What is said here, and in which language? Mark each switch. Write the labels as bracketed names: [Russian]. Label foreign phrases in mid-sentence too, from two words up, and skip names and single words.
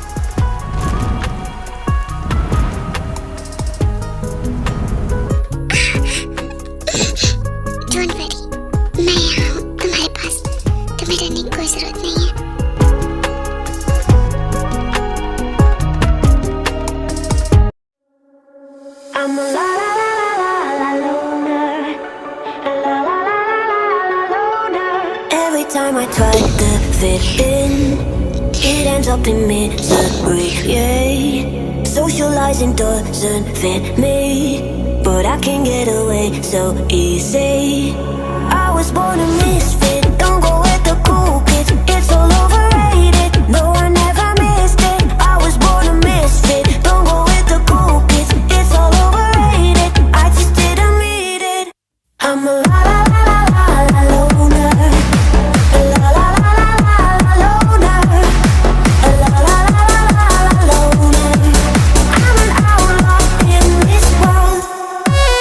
[English] Don't worry, [Hindi] मैं यहाँ हूँ तुम्हारे पास, तुम्हें डरने की कोई जरूरत नहीं है। [English] I'm a la la la la la la loner, a la la la la la la loner. Every time I try to fit in, it ends up in misery. Yeah, socializing doesn't fit me, but I can get away so easy. I was born a misfit, don't go with the cool kids. It's all overrated. No, I never missed it. I was born a misfit, don't go with the cool kids. It's all overrated. I just didn't need it. I'm a la la la la la la loner, a la la la la la la loner, a la la la la la la loner. I'm an outlaw in this world.